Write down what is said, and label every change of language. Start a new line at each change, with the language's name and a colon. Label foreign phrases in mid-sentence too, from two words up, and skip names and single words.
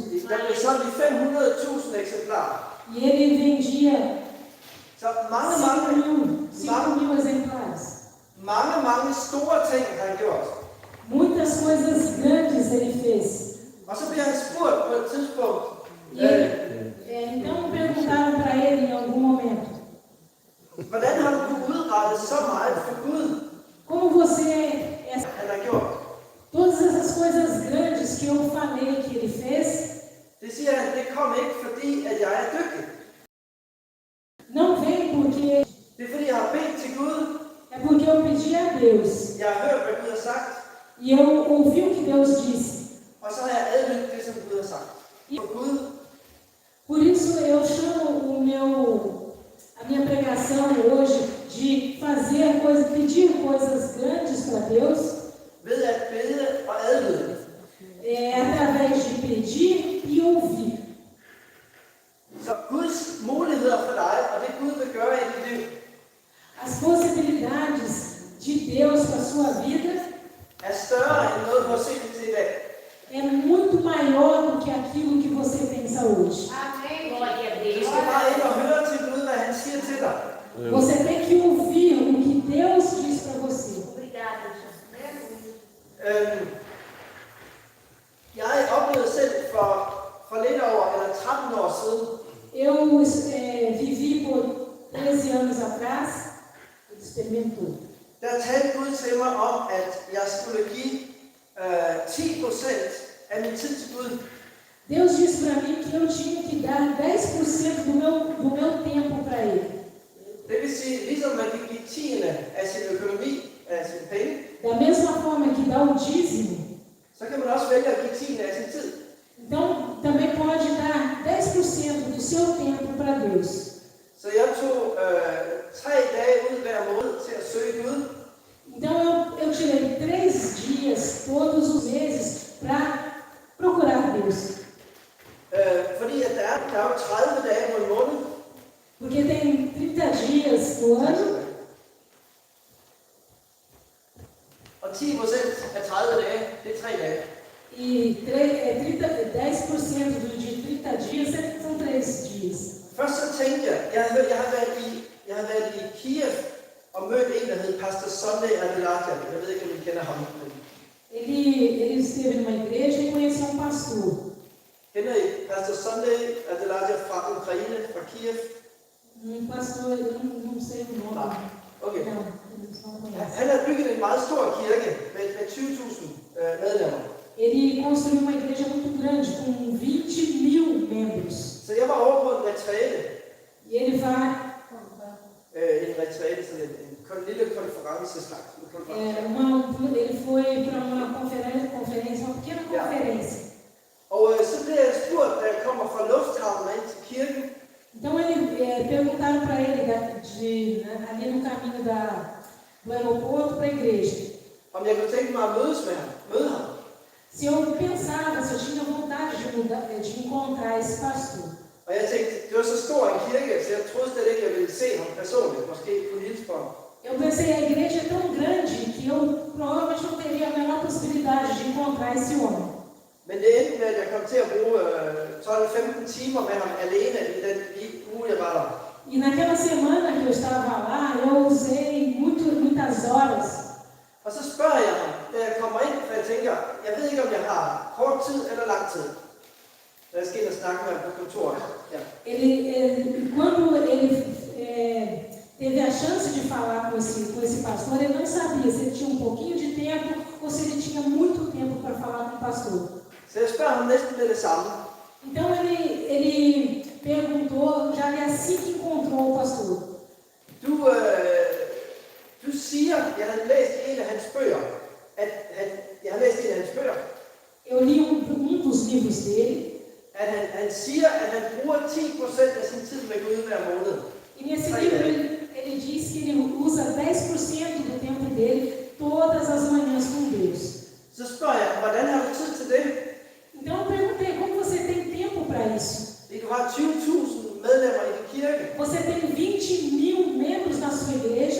Danish: Der blev solgt i 500.000 eksemplarer.
Portuguese: E ele vendia
Danish: Så mange,
Portuguese: 5 mil exemplares.
Danish: mange store ting har han gjort.
Portuguese: Muitas coisas grandes ele fez.
Danish: Og så bliver han spurgt på et tidspunkt,
Portuguese: Então perguntaram para ele em algum momento:
Danish: hvordan har du kunnet udrette så meget for Gud,
Portuguese: como você,
Danish: han har gjort?
Portuguese: todas essas coisas grandes que eu falei que ele fez,
Danish: Det siger han, det kom ikke fordi, at jeg er dygtig.
Portuguese: não vem porque
Danish: Det er fordi, jeg har bedt til Gud.
Portuguese: é porque eu pedi a Deus
Danish: Jeg har hørt, hvad Gud har sagt.
Portuguese: e eu ouvi o que Deus disse.
Danish: Og så har jeg adlydt det, som Gud har sagt. For Gud,
Portuguese: Por isso eu chamo a minha pregação hoje de pedir coisas grandes para Deus,
Danish: ved at bede og adlyde.
Portuguese: através de pedir e ouvir.
Danish: Så Guds muligheder for dig, og det Gud vil gøre i dit liv,
Portuguese: As possibilidades de Deus para a sua vida
Danish: er større end noget, du har set til i dag.
Portuguese: é muito maior do que aquilo que você pensa hoje. Amém. Glória a
Danish: Du
Portuguese: Deus.
Danish: skal bare ind og høre til Gud, hvad han siger til dig.
Portuguese: Você tem que ouvir o que Deus diz para você. Obrigada, Jesus.
Danish: Jeg oplevede selv for lidt over, eller 13 år siden,
Portuguese: Eu vivi por 13 anos atrás, ele experimentou.
Danish: der talte Gud til mig om, at jeg skulle give 10% af min tid til Gud.
Portuguese: Deus disse para mim que eu tinha que dar 10% do meu tempo para Ele.
Danish: Det vil sige, ligesom man kan give 10% af sin økonomi, af sine penge,
Portuguese: Da mesma forma que dá o dízimo,
Danish: så kan man også vælge at give 10% af sin tid.
Portuguese: então também pode dar 10% do seu tempo para Deus.
Danish: Så jeg tog 3 dage ud hver måned til at søge Gud.
Portuguese: Então eu tirei 3 dias todos os meses para procurar Deus.
Danish: Fordi at der er jo 30 dage på en måned.
Portuguese: Porque tem 30 dias do ano
Danish: Og 10% af 30 dage, det er 3 dage.
Portuguese: e 10% de 30 dias são 3 dias.
Danish: Først så tænkte jeg har været i Kiev og mødt en, der hed Pastor Sunday Adelaja. Jeg ved ikke, om I kender ham.
Portuguese: Ele esteve numa igreja e conheceu pastor.
Danish: Kender I Pastor Sunday Adelaja fra Ukraine, fra Kiev?
Portuguese: Pastor, eu não sei o nome.
Danish: Nej. Okay.
Portuguese: Não, eles não conhecem.
Danish: Han har bygget en meget stor kirke med 20.000 medlemmer.
Portuguese: Ele construiu uma igreja muito grande, com 20 mil membros.
Danish: Så jeg var over på en retræte.
Portuguese: E ele vai.
Danish: En retræte, sådan en lille konferenceslags.
Portuguese: Ele foi para uma conferência, uma pequena conferência.
Danish: Og så blev jeg spurgt, da jeg kommer fra lufthavnen ind til kirken,
Portuguese: Então perguntaram para ele ali no caminho do aeroporto para a igreja.
Danish: om jeg kunne tænke mig at møde ham.
Portuguese: Se eu pensava, se eu tinha vontade de encontrar esse pastor.
Danish: Og jeg tænkte, det var så stor en kirke, så jeg troede slet ikke, jeg ville se ham personligt. Måske kunne hilse på ham.
Portuguese: Eu pensei, a igreja é tão grande que eu provavelmente não teria a menor possibilidade de encontrar esse homem.
Danish: Men det endte med, at jeg kom til at bruge 12-15 timer med ham alene i den uge, jeg var der.
Portuguese: E naquela semana que eu estava lá, eu usei muitas horas.
Danish: Og så spørger jeg ham, da jeg kommer ind, for jeg tænker, jeg ved ikke, om jeg har kort tid eller lang tid. Da jeg skal ind og snakke med ham på kontoret. Ja.
Portuguese: Quando ele teve a chance de falar com esse pastor, ele não sabia se ele tinha um pouquinho de tempo ou se ele tinha muito tempo para falar com o pastor.
Danish: Så jeg spørger ham næsten med det samme.
Portuguese: Então ele perguntou, já assim que encontrou o pastor.
Danish: Du siger, jeg har læst en af hans bøger,
Portuguese: Eu li um dos livros dele,
Danish: at han siger, at han bruger 10% af sin tid med Gud hver måned.
Portuguese: e nesse livro ele diz que ele usa 10% do tempo dele todas as manhãs com Deus.
Danish: Så spørger jeg, hvordan har du tid til det?
Portuguese: Então eu perguntei, como você tem tempo para isso?
Danish: Fordi du har 20.000 medlemmer i din kirke.
Portuguese: Você tem 20.000 membros na sua igreja.